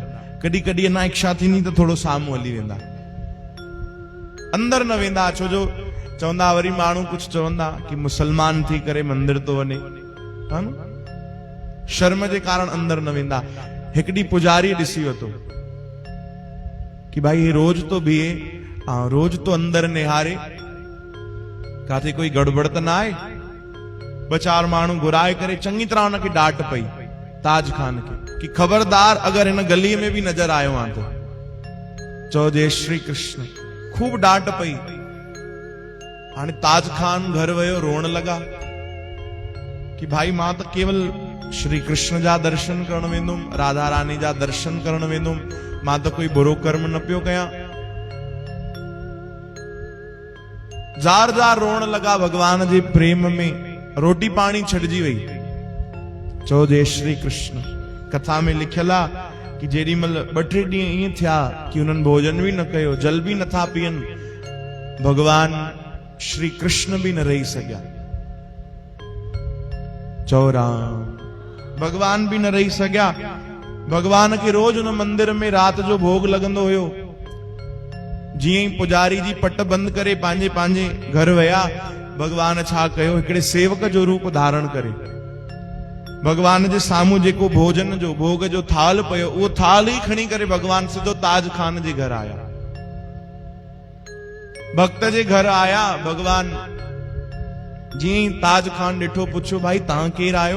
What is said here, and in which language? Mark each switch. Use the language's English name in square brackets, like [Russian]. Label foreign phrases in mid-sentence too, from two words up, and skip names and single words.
[Sindhi] कॾहिं कॾहिं अञा इच्छा थींदी त थोड़ो साम्हूं हली वेंदा, अंदर न वेंदा। छो जो चवंदा वरी माण्हू कुछ चवंदा कि मुसलमान थी करे मंदिर तो वञे, हा न, शर्म जे कारण अंदर न वेंदा। हिकड़ी पुजारी ॾिसी वतो कि भाई हे रोज तो बीहे, रोज तो अंदर निहारे, काथे कोई गड़बड़ त ना आहे। ॿ चार माण्हू घुराए करे चङी तरह उनखे डांट पई ताज खान खे कि खबरदार अगर हिन गली में भी नजर आयो आ तो। चओ जय श्री कृष्ण। खूब डांट पई। हाणे ताज खान घर वयो, रोण लगा कि भाई मां त केवल श्री कृष्ण जा दर्शन करण वेंदुमि, राधा रानी जा दर्शन करण वेंदुमि, मां त कोई बुरो कर्म न पियो कयां। जार जार रोण लगा भगवान जे प्रेम में। रोटी पानी छड़जी वई। चओ जय श्री कृष्ण। कथा में लिखियल आहे कि जेॾीमहिल 2-3 ॾींहं ईअं थिया कि उन्हनि भोजन भी न कयो, जल भी नथा पीअनि, भगवान श्री कृष्ण भी न रही सघिया। चओ राम। भगवान भी न रही सघिया। भगवान खे रोज उन मंदिर में रात जो भोग लगंदो हुयो। जीअं ई पुजारी जी पट बंद करे पंहिंजे पंहिंजे घर विया, भगवान छा कयो, हिकिड़े सेवक जो रूप धारण करे भगवान जे साम्हूं जेको भोजन जो भोग जो थाल पियो, उहो थाल ई खणी करे भगवान सिधो ताज खान जे घर आया। भक्त जे घर आया, भगवान जी ताज खान ॾिठो, पुछो भाई तव्हां केरु आहियो?